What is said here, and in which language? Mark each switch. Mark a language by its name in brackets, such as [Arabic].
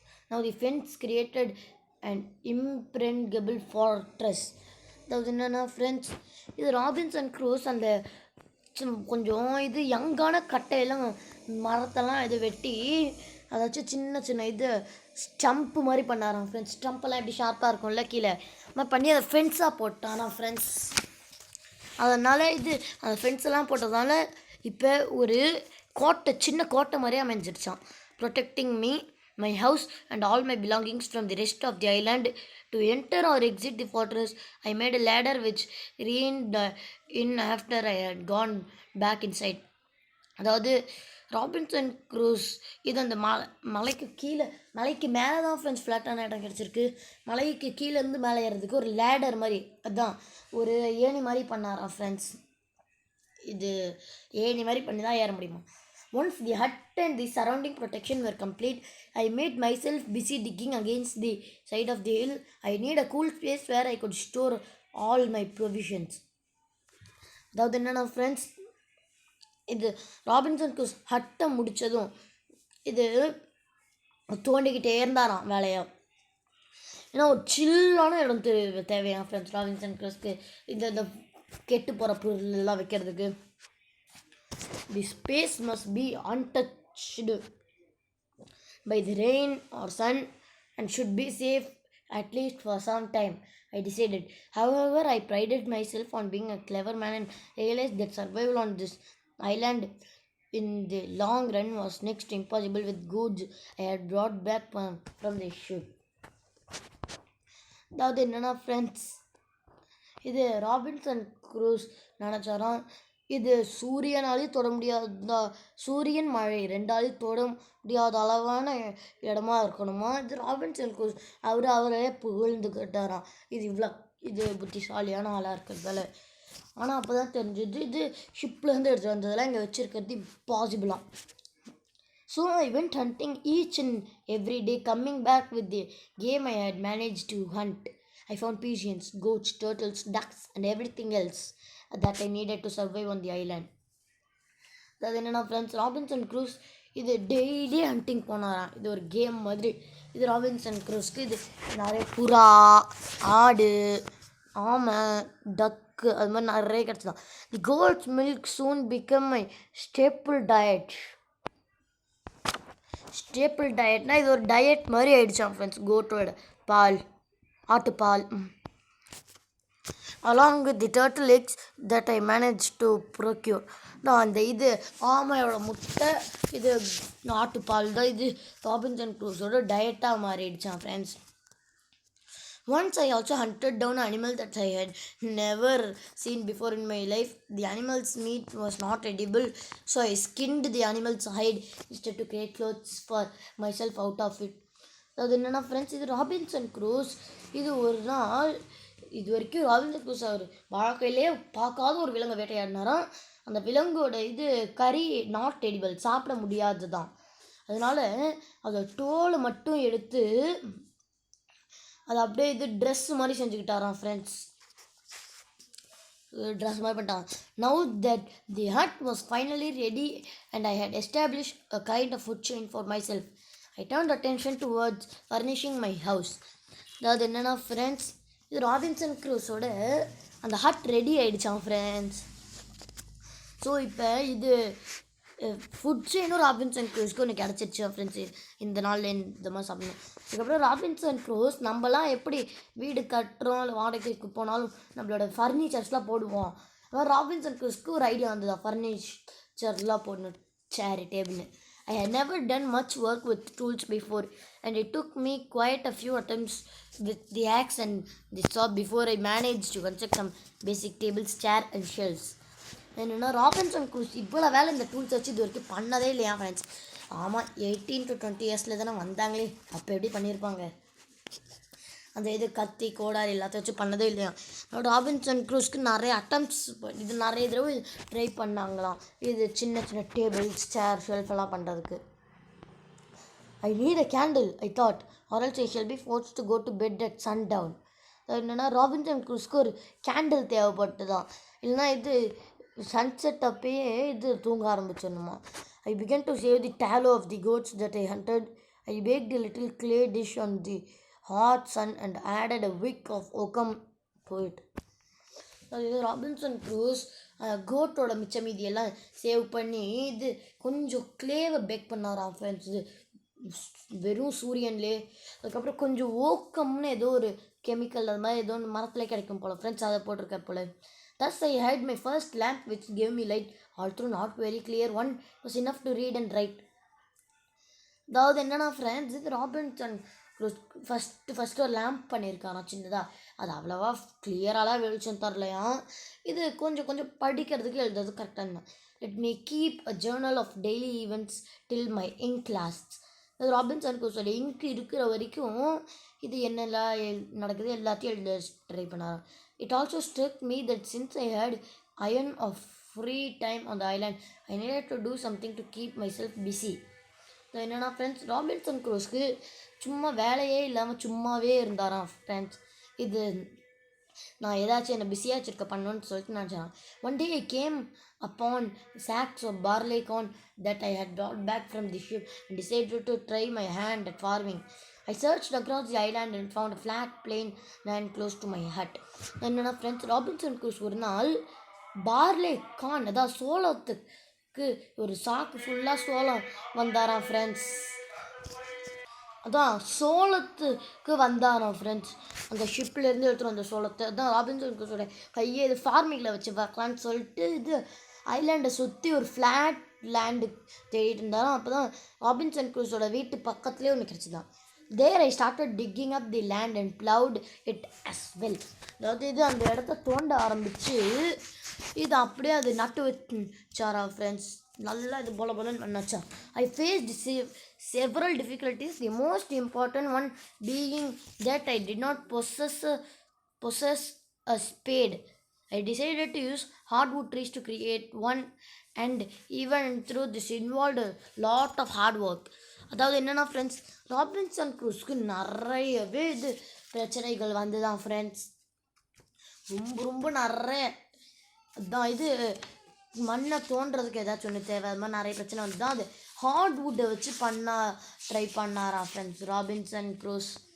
[English] Now the fence created an impregnable fortress. [Tamil] அதாவது என்னென்னா friends, இது ராபின்சன் க்ரூஸ் அந்த கொஞ்சம் இது யங்கான கட்டையெல்லாம் மரத்தெல்லாம் இது வெட்டி அதாச்சும் சின்ன சின்ன இது ஸ்டம்ப்பு மாதிரி பண்ணாராம் ஃப்ரெண்ட்ஸ். ஸ்டம்பெல்லாம் எப்படி ஷார்ப்பாக இருக்கும்ல கீழே மாதிரி பண்ணி அதை ஃபென்ஸாக போட்டானா ஃப்ரெண்ட்ஸ். அதனால் இது அந்த ஃபென்ஸெல்லாம் போட்டதால் இப்போ ஒரு சின்ன கோட்டை மாதிரியே அமைஞ்சிடுச்சான். [English] Protecting me, my house and all my belongings from the rest of the island. To enter or exit the fortress, I made a ladder which reined in after I had gone back inside. [Tamil] அதாவது Robinson cruise இது அந்த மலைக்கு மேலே தான் friends ஃப்ளாட்டான இடம் கிடச்சிருக்கு. மலைக்கு கீழேருந்து மேலே ஏறதுக்கு ஒரு லேடர் மாதிரி, அதுதான் ஒரு ஏணி மாதிரி பண்ணாராம் ஃப்ரெண்ட்ஸ். இது ஏணி மாதிரி பண்ணி தான் ஏற முடியுமா. [English] Once the hut and the surrounding protection were complete, I made myself busy digging against the side of the hill. I need a cool space where I could store all my provisions. [Tamil] அதாவது என்னென்னா friends, இது Robinson cruise ஹட்டை முடித்ததும் இது தோண்டிக்கிட்டே இருந்தாராம் வேலையாக. ஏன்னா ஒரு சில்லான இடம் தேவையான ஃப்ரெண்ட்ஸ் ராபின்சன் க்ரூஸ்க்கு இந்த கெட்டு போகிற பொருளெல்லாம் வைக்கிறதுக்கு. [English] The space must be untouched by the rain or sun and should be safe at least for some time, I decided. However, I prided myself on being a clever man and realized that survival on this island in the long run was next to impossible with goods I had brought back from the ship. [Tamil] அதாவது என்னென்னா friends, இது Robinson cruise நினச்சாராம் இது சூரியனாலையும் தொட முடியாத, சூரியன் மழை ரெண்டாலையும் தொட முடியாத அளவான இடமா இருக்கணுமா. இது ராபின்சன் க்ரூஸ் அவரே புகழ்ந்துக்கிட்டாராம் இது புத்திசாலியான ஆளாக இருக்கிறதால. ஆனால் அப்போ தான் தெரிஞ்சது இது ஷிப்லேருந்து எடுத்து வந்ததெல்லாம் இங்கே வச்சுருக்கிறது இம்பாசிபிளாக. [English] So I went hunting each and every day, coming back with the game I had managed to hunt. I found pigeons, goats, turtles, ducks and everything else that I needed to survive on the island. [Tamil] அது என்னென்னா friends, Robinson cruise இது daily hunting போனாராம். இது ஒரு game மாதிரி. இது Robinson க்ரூஸ்க்கு இது நிறைய புறா, ஆடு, ஆமை, டக்கு அது மாதிரி நிறைய கிடச்சிதான். [English] the goat's milk soon become my staple டயட்னா [Tamil] இது ஒரு டயட் மாதிரி ஆயிடுச்சான் friends. கோட்டோட ball, ஆட்டுப்பால். [English] along with the turtle eggs that I managed to procure. [Tamil] நான் அந்த இது ஆமையோட முட்டை இது நாட்டுப்பால் தான் இது Robinson க்ரூஸோட டயட்டாக மாறிடுச்சான் friends. [English] Once I also hunted down an animal that I had never seen before in my life. The animal's meat was not edible, so I skinned the animal's hide instead to create clothes for myself out of it. [Tamil] அது என்னென்னா friends, இது Robinson cruise இது ஒரு நாள் இது வரைக்கும் Robinson cruise அவர் வாழ்க்கையிலே பார்க்காத ஒரு விலங்கை வேட்டையாடினாராம். அந்த விலங்கோட இது கறி [English] not edible, [Tamil] சாப்பிட முடியாது தான். அதனால் அதை தோலை மட்டும் எடுத்து அது அப்படியே இது ட்ரெஸ் மாதிரி செஞ்சுக்கிட்டாராம் ஃப்ரெண்ட்ஸ். ட்ரெஸ் மாதிரி பண்ணிட்டான். [English] Now that the hut was finally ready and I had establish a kind of food chain for myself. I turned attention towards furnishing my house. [Tamil] அதாவது என்னென்னா ஃப்ரெண்ட்ஸ், இது ராபின்சன் க்ரூஸோட அந்த hut ready ஆகிடுச்சான் friends. So இப்போ இது food செயினும் Robinson க்ரூஸ்க்கு ஒன்று கிடச்சிருச்சு friends. இந்த நாளில் இந்த மாதிரி சாப்பிடணும். அதுக்கப்புறம் ராபின்சன் க்ரூஸ் நம்மலாம் எப்படி வீடு கட்டுறோம் இல்லை வாடகைக்கு போனாலும் நம்மளோட ஃபர்னிச்சர்ஸ்லாம் போடுவோம். அதாவது ராபின்சன் க்ரூஸ்க்கு ஒரு ஐடியா வந்ததா, ஃபர்னிச்சர்லாம் போடணும், சேரு டேபிள்னு. [English] I had never done much work with tools before, and it took me quite a few attempts with the axe and the saw before I managed to construct some basic tables, chair and shelves. [Tamil] என்னென்னா Robinson cruise இவ்வளோ வேலை இந்த tools வச்சு இது வரைக்கும் பண்ணதே இல்லையா friends. ஆமாம், 18 to 20 இயர்ஸில் தானே வந்தாங்களே, அப்போ எப்படி பண்ணியிருப்பாங்க. அந்த இது கத்தி கோடாரி எல்லாத்தையும் வச்சு பண்ணதே இல்லையா. ராபின்சன் க்ரூஸ்க்கு நிறைய அட்டம்ப்ட்ஸ் இது நிறைய தடவை ட்ரை பண்ணாங்களாம். இது சின்ன சின்ன டேபிள்ஸ், சேர், ஷெல்ஃப் எல்லாம் பண்ணுறதுக்கு. [English] I need a candle I thought, or else I shall be forced to go to bed at sundown. [Tamil] என்னென்னா ராபின்சன் க்ரூஸ்க்கு ஒரு கேண்டில் தேவைப்பட்டு தான், இல்லைனா இது சன்செட் அப்பயே இது தூங்க ஆரம்பிச்சிடணுமா. [English] I began to save the tallow of the goats that I hunted. I baked a little clay dish on the hot sun and added a wick of oakum to it. [Tamil] இது Robinson cruise கோட்டோட மிச்ச மீதியெல்லாம் save பண்ணி இது கொஞ்சம் கிளேவை back பண்ணாராம் friends. இது வெறும் சூரியன்லே. அதுக்கப்புறம் கொஞ்சம் ஓக்கம்னு ஏதோ ஒரு கெமிக்கல் அது மாதிரி ஏதோ ஒன்று மரத்துலேயே கிடைக்கும் போல் ஃப்ரெண்ட்ஸ், அதை போட்டிருக்க போல். [English] Thus I had my first lamp which gave me light, although not very clear one, was enough to read and write. [Tamil] அதாவது என்னென்னா ஃப்ரெண்ட்ஸ், இது ராபின்சன் க்ரூஸ் ஃபஸ்ட்டு ஒரு லேம்ப் பண்ணியிருக்காராம் சின்னதாக. அது அவ்வளோவா கிளியராலாம் வெளிச்சம் தரலையா. இது கொஞ்சம் கொஞ்சம் படிக்கிறதுக்கு எழுதுறது கரெக்டாக தான். [English] Let me keep a journal of daily events till my ink lasts. [Tamil] அது ராபின்சன் க்ரூஸோட இங்க் இருக்கிற வரைக்கும் இது என்னெல்லாம் நடக்குது எல்லாத்தையும் எழுத ட்ரை பண்ணாராம். [English] It also struck me that since I had iron of free time on the island, I needed to do something to keep myself busy. [Tamil] என்னென்னா ஃப்ரெண்ட்ஸ், ராபின்சன் க்ரூஸ்க்கு சும்மா வேலையே இல்லாமல் சும்மாவே இருந்தாராம் ஃப்ரெண்ட்ஸ். இது நான் ஏதாச்சும் என்னை பிஸியாக வச்சுருக்க பண்ணணுன்னு சொல்லிட்டு நினச்சேன். [English] One day I came upon sacks of barley corn that I had brought back from the ship and decided to try my hand at farming. I searched across the island and found a flat plain land close to my hut. [Tamil] என்னென்னா friends, Robinson cruise ஒரு நாள் பார்லே கான் அதாவது சோளத்துக்கு ஒரு சாக்கு ஃபுல்லாக சோளம் வந்தாராம் friends. அதான் சோளத்துக்கு வந்தாராம் ஃப்ரெண்ட்ஸ். அந்த ஷிப்லேருந்து எடுத்துகிட்டு வந்த சோளத்தை அதான் ராபின்சன் க்ரூஸோட கையை இது ஃபார்மிங்கில் வச்சு பார்க்கலான்னு சொல்லிட்டு இது ஐலாண்டை சுற்றி ஒரு ஃப்ளாட் லேண்டு தேடிட்டு இருந்தாலும். அப்போ தான் ராபின்சன் க்ரூஸோட வீட்டு பக்கத்துலேயே ஒன்று கிடச்சிதான். [English] There I started digging up the land and plowed it as well. [Tamil] அதாவது இது அந்த இடத்த தோண்ட ஆரம்பித்து இது அப்படியே அது நட்டு வச்சாரா ஃப்ரெண்ட்ஸ். நல்லா இது போல போலன்னு பண்ணாச்சா. [English] I faced several difficulties, the most important one being that I did not possess a spade. I decided to use hardwood trees to create one, and even through this involved a lot of hard work. [Tamil] அதாவது என்னென்னா friends, Robinson க்ரூஸ்க்கு நிறையவே இது பிரச்சனைகள் வந்து தான் friends. ரொம்ப ரொம்ப நிறைய அதுதான் இது மண்ணை தோன்றதுக்கு ஏதாச்சும் ஒன்று தேவை, அது மாதிரி நிறைய பிரச்சனை வந்து தான் அது ஹார்ட்வுட்டை வச்சு ட்ரை பண்ணாரா ஃப்ரெண்ட்ஸ் ராபின்சன் க்ரூஸ்.